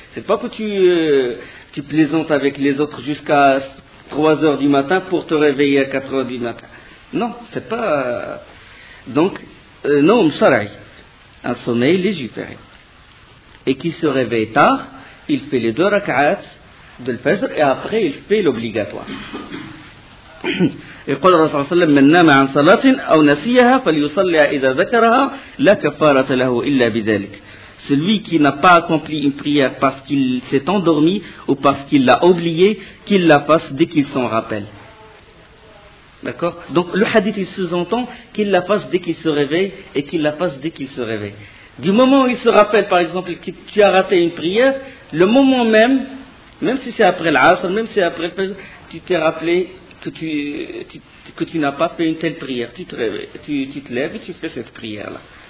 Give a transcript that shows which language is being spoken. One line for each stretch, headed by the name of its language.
French: C'est pas que tu plaisantes avec les autres jusqu'à 3 heures du matin pour te réveiller à 4 heures du matin. Non, c'est pas... Donc, non, shar'i, un sommeil légiféré. Et qui se réveille tard, il fait les 2 rak'at de l'fajr et après il fait l'obligatoire.
Arabic: يقول الرسول صلى الله عليه وسلم من نام عن صلاة أو نسيها فليصلي إذا ذكرها لا كفارة له إلا بذلك.
French: Celui qui n'a pas accompli une prière parce qu'il s'est endormi ou parce qu'il l'a oublié, qu'il la fasse dès qu'il s'en rappelle. D'accord? Donc le hadith il sous-entend qu'il la fasse dès qu'il se réveille et qu'il la fasse dès qu'il se réveille. Du moment où il se rappelle par exemple que tu as raté une prière, le moment même si c'est après l'asr, même si c'est après le fajr, tu t'es rappelé que tu n'as pas fait une telle prière, tu te lèves et tu fais cette prière-là.